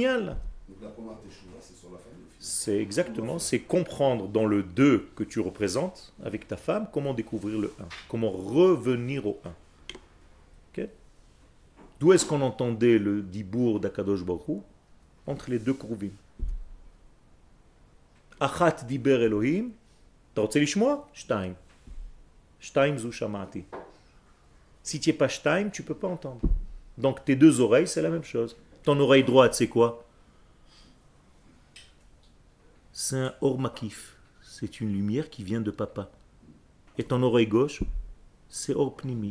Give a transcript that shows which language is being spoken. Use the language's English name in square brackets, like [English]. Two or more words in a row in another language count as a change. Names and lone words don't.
[French] Donc la première teshuva, c'est sur la famille. C'est exactement, c'est comprendre dans le 2 que tu représentes avec ta femme, comment découvrir le 1, comment revenir au 1. Ok? D'où est-ce qu'on entendait le dibour d'Akadosh Baruch Hu? Entre les deux Kruvim. [Hebrew] אחת דיבר אלוהים, אתה רוצה לשמוע? שתיים. שתיים זו שמעתי. [French] Si tu n'es pas shtaim, tu ne peux pas entendre. Donc tes deux oreilles, c'est la même chose. Ton oreille droite, c'est quoi? C'est un [Hebrew] אור מקיף. [French] C'est une lumière qui vient de papa. Et ton oreille gauche, c'est [Hebrew] אור פנימי.